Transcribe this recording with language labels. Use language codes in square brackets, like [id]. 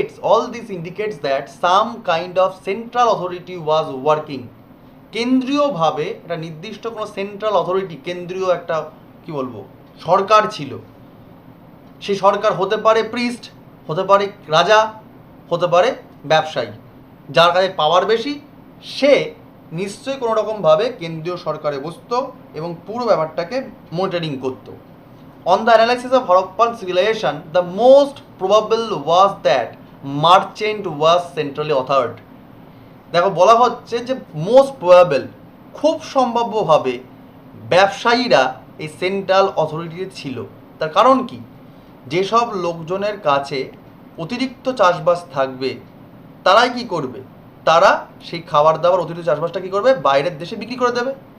[en] all this indicates that some kind of central authority was working। [bn] কেন্দ্রীয়ভাবে একটা নির্দিষ্ট কোনো central authority, কেন্দ্রীয় একটা কি বলবো সরকার ছিল। সেই সরকার হতে পারে প্রিস্ট, হতে পারে রাজা, হতে পারে ব্যবসায়ী। যার কাছে পাওয়ার বেশি সে নিশ্চয়ই কোনো রকমভাবে কেন্দ্রীয় সরকারে বসতো এবং পুরো ব্যাপারটাকে মনিটরিং করতো। [en] On the analysis of Harappan civilization, the most probable was that merchant was centrally authored. [bn] দেখো বলা হচ্ছে যে মোস্ট প্রবাবেল, খুব সম্ভাব্যভাবে ব্যবসায়ীরা এই সেন্ট্রাল অথরিটিতে ছিল। তার কারণ কি, যেসব লোকজনের কাছে অতিরিক্ত চাষবাস থাকবে তারাই কি করবে, তারা সেই খাবার দাবার অতিরিক্ত চাষবাসটা কী করবে, বাইরের দেশে বিক্রি করে দেবে।